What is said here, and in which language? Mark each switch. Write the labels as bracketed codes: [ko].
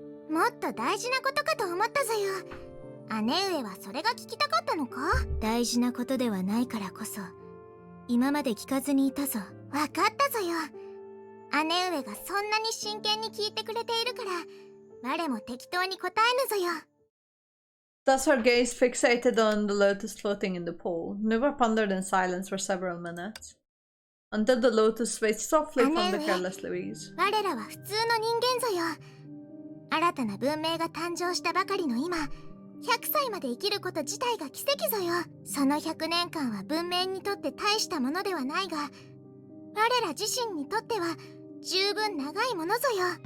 [ja] もっと大事なことかと思ったぞよ。姉上はそれが聞きたかったのか？大事なことではないからこそ今まで聞かずにいたぞ。わかったぞよ。姉上がそんなに真剣に聞いてくれているから我も適当に答えぬぞよ。 [en] Thus her gaze fixated on the lotus floating in the pool. Nuva pondered in silence for several minutes, until the lotus swayed softly from the careless Louise. [ja] 我らは普通の人間ぞよ。新たな文明が誕生したばかりの今、100歳まで生きること自体が奇跡ぞよ。その100年間は文明にとって大したものではないが、我ら自身にとっては十分長いものぞよ。